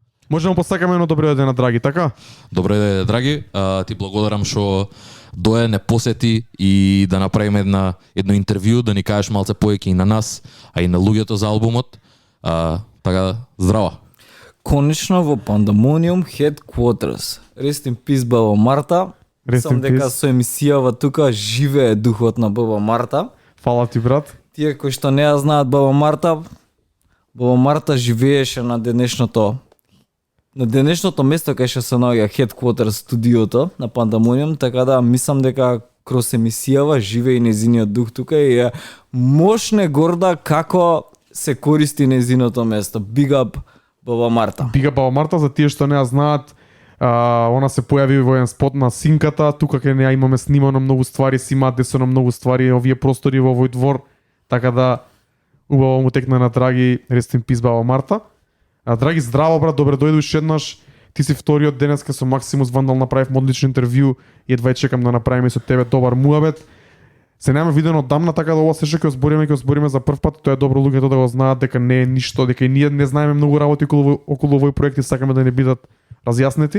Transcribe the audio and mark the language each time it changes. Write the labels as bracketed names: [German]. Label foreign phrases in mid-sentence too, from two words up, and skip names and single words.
[Macedonian] Можеме посакаме едно добро ден на Драги, така? Добро ден, Драги. Ти благодарам што дое не посети и да направиме едно интервју, да ни кажеш малце повеќе и на нас, а и на луѓето за албумот. Така, здраво. Конечно во Pandemonium Headquarters. [English] Rest in peace [Macedonian] Баба Марта. Сам дека со емисијава тука живее духот на Баба Марта. Фала ти, брат. Тие кои што не ја знаат Баба Марта живееше на денешното место кај што се наоѓа Headquarters студиото на Pandemonium, така да мислам дека кроз емисијава живее и незиниот дух тука и е мощне горда како се користи незиното место. [English] Big up [Macedonian] Баба Марта. [English] Big up [Macedonian] Баба Марта, за тие што не ја знаат, она се појави во еден спот на Синката, тука кај неа имаме снимано многу ствари, си имаат десено многу ствари овие простори во овој двор, така да убаво му текна на Драги, [English] rest in peace [Macedonian] Баба Марта. Драги, здраво брат, добре дојдеш еднаш. Ти си вториот денеска со Максимус Вандал направивме одлично интервју и едва чекам да направиме со тебе добар муабет. Се немаме видено одамна, така да ова се ќе збориме за прв пат, тоа е добро луѓето да го знаат дека не е ништо, дека и ние не знаеме многу работи околу овој проект и сакаме да не бидат разјаснети.